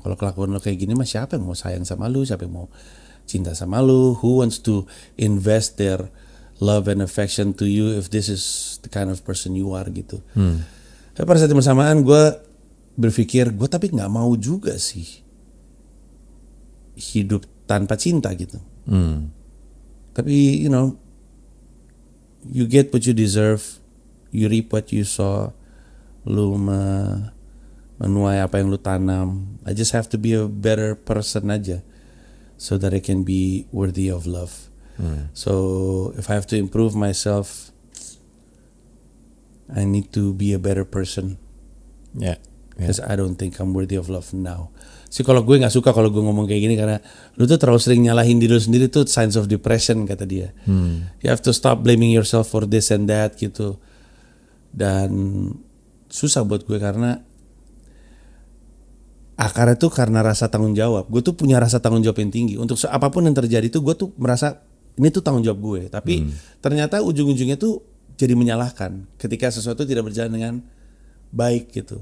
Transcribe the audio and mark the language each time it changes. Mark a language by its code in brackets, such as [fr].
[id] Kalau kelakuan lu kayak gini mah siapa yang mau sayang sama lu, siapa yang mau cinta sama lu, [en] who wants to invest their love and affection to you if this is the kind of person you are [id] gitu. Tapi pada saat yang bersamaan gue berpikir gue tapi nggak mau juga sih hidup tanpa cinta gitu. [en] Tapi you know, you get what you deserve, you reap what you sow. [id] Lu menuai apa yang lu tanam. [en] I just have to be a better person aja so that I can be worthy of love. So if I have to improve myself, I need to be a better person. [id] Ya. [en] Because I don't think I'm worthy of love now. [id] Psikolog gue gak suka kalau gue ngomong kayak gini karena lu tuh terlalu sering nyalahin diri lu sendiri tuh [en] signs of depression [id] kata dia. [en] You have to stop blaming yourself for this and that gitu. [id] Dan susah buat gue karena akarnya tuh karena rasa tanggung jawab. Gue tuh punya rasa tanggung jawab yang tinggi. Untuk apapun yang terjadi tuh gue tuh merasa ini tuh tanggung jawab gue. Tapi ternyata ujung-ujungnya tuh jadi menyalahkan ketika sesuatu tidak berjalan dengan baik gitu.